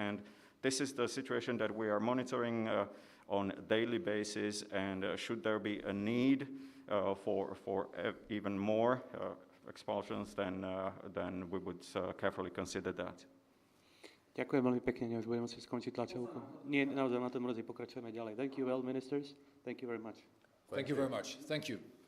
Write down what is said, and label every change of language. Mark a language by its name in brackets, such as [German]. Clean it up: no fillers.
[English] And this is the situation that we are monitoring on a daily basis. And should there be a need for even more expulsions, then we would carefully consider that. [Slovak] Ďakujem veľmi pekne, už budeme musieť skončiť tlačovku. Nie, naozaj na tom mrzí, pokračujeme ďalej. [English] Thank you well, ministers. Thank you very much. Thank you very much. Thank you.